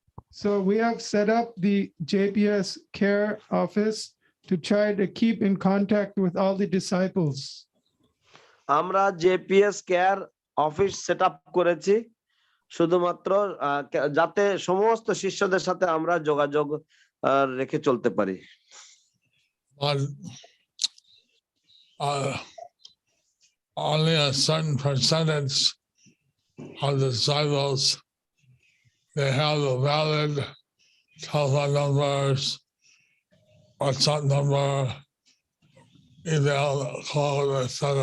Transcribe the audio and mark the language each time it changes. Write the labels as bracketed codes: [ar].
[en] So we have set up the JPS care office to try to keep in contact with all the disciples. [bn] আমরা JPS care office set up করেছি শুধুমাত্র যাতে সমস্ত শিষ্যদের সাথে আমরা যোগাযোগ রেখে চলতে পারি। [en] But only a certain percentage of the disciples, they have the valid telephone numbers, WhatsApp number, email, call, etc.